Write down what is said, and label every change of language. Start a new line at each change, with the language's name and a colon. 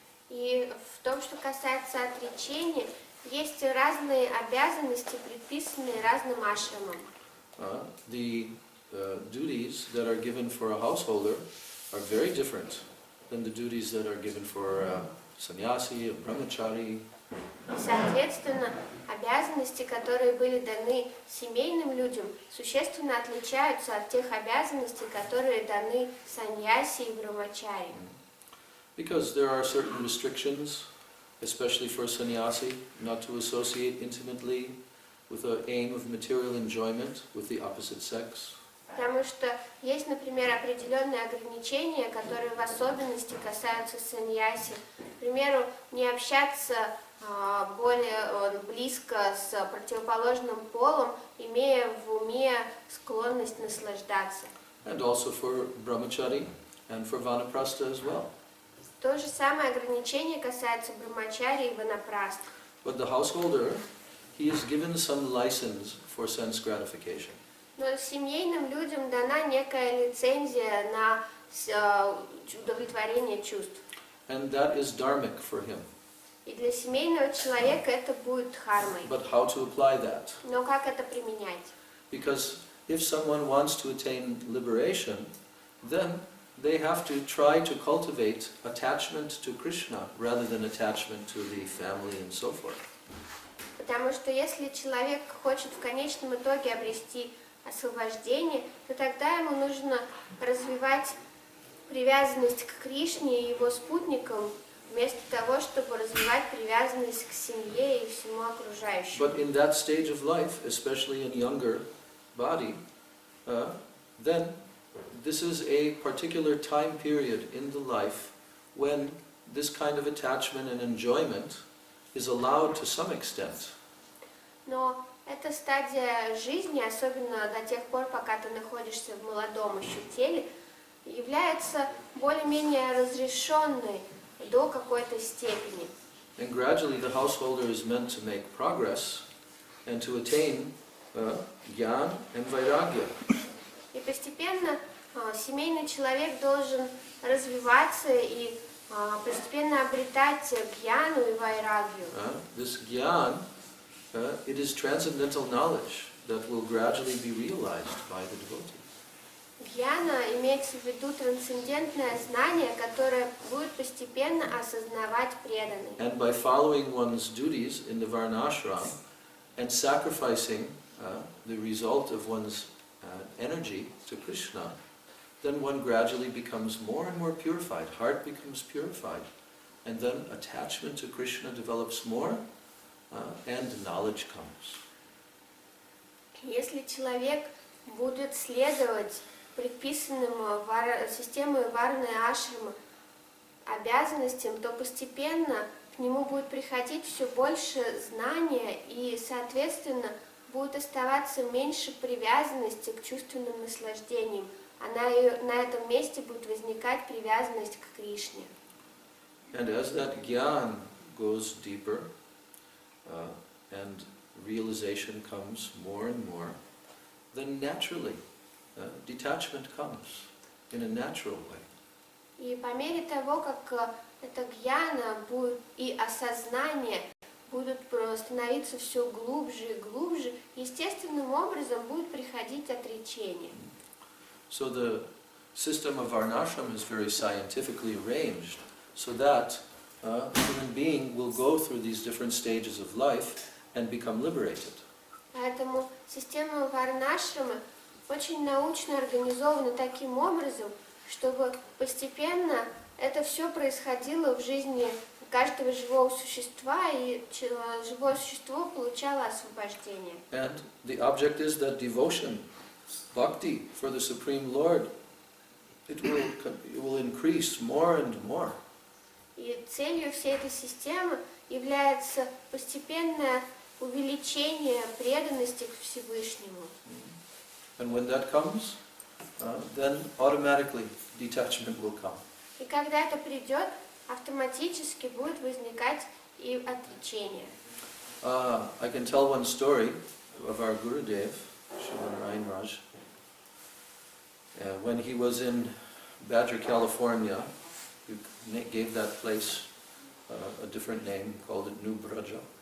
Russian: И в том, что касается отречения, есть разные обязанности, предписанные разным ашрамам.
English: The duties that are given for a householder are very different than the duties that are given for a sannyasi, a brahmachari.
Russian: Соответственно, обязанности, которые были даны семейным людям, существенно отличаются от тех обязанностей, которые даны саньяси и брамачари.
English: Because there are certain restrictions, especially for a sannyasi, not to associate intimately with the aim of material enjoyment with the opposite sex.
Russian: Потому что есть, например, определенные ограничения, которые в особенности касаются саньяси. К примеру, не общаться более близко с противоположным полом, имея в уме склонность наслаждаться.
English: And also for brahmachari and for vanaprastha as well.
Russian: То же самое ограничение касается брамачари и ванапраст.
English: But the householder, he is given some license for sense gratification.
Russian: Но семейным людям дана некая лицензия на удовлетворение чувств.
English: And that is dharmic for him.
Russian: И для семейного человека это будет дхармой.
English: But how to apply that?
Russian: Но как это применять?
English: Because if someone wants to attain liberation, then they have to try to cultivate attachment to Krishna rather than attachment to the family and so forth.
Russian: Потому что если человек хочет в конечном итоге обрести освобождение, то тогда ему нужно развивать привязанность к Кришне и его спутникам, вместо того, чтобы развивать привязанность к семье и всему окружающему.
English: But in that stage of life, especially in younger body, then this is a particular time period in the life when this kind of attachment and enjoyment is allowed to some extent.
Russian: Но эта стадия жизни, особенно до тех пор, пока ты находишься в молодом еще теле, является более-менее разрешенной до какой-то степени.
English: And gradually the householder is meant to make progress and to attain jnana and vairagya.
Russian: И постепенно семейный человек должен развиваться и постепенно обретать гьяну и вайрагью.
English: This jnana, it is transcendental knowledge that will gradually be realized by the devotee.
Russian: Гьяна имеется в виду трансцендентное знание, которое будет постепенно осознавать преданный.
English: And by following one's duties in the varnashram and sacrificing the result of one's energy to Krishna, then one gradually becomes more and more purified. Heart becomes purified. And then attachment to Krishna develops more and knowledge comes.
Russian: Если человек будет следовать предписанным системой варны ашрамы обязанностям, то постепенно к нему будет приходить все больше знания и, соответственно, будет оставаться меньше привязанности к чувственным наслаждениям, а на этом месте будет возникать привязанность к Кришне.
English: And as that jnana goes deeper and realization comes more and more, then naturally detachment comes in a natural way.
Russian: И по мере того, как эта гьяна будет и осознание будут становиться все глубже и глубже, естественным образом будет приходить отречение.
English: So the system of varnashram is very scientifically arranged so that a human being will go through these different stages of life and become liberated.
Russian: Поэтому система варнашрамы очень научно организована таким образом, чтобы постепенно это все происходило в жизни каждого живого существа, и живое существо получало освобождение.
English: And the object is that devotion, bhakti for the Supreme Lord, it will increase more and more.
Russian: И целью всей этой системы является постепенное увеличение преданности к Всевышнему.
English: And when that comes, then automatically detachment will come.
Russian: И когда это придет, автоматически будет возникать и отречение.
English: I can tell one story of our Gurudev, Srimad Ryan Raj. When he was in Badger, California, he gave that place a different name, called it New Braja.